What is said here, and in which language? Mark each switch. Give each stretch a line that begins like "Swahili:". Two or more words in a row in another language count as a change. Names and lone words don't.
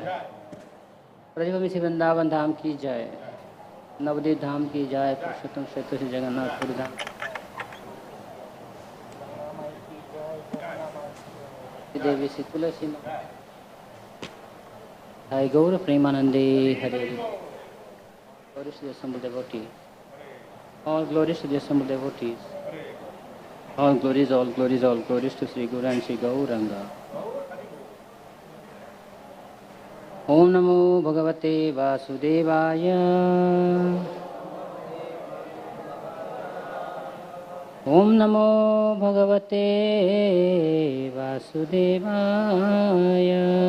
Hindi: ब्रजभूमि से वृंदावन धाम की जय। नवदीप धाम की जय। पुरुषोत्तम क्षेत्र से जगन्नाथपुरी धाम देवी श्री तुलसी हरे गौर प्रेमानंदे हरे
English: glories to the assembled devotees. All glories to the assembled devotees. All glories to Sri Guru and Sri Gauranga.
Sanskrit: ॐ नमो भगवते वासुदेवाय. ॐ नमो भगवते वासुदेवाय.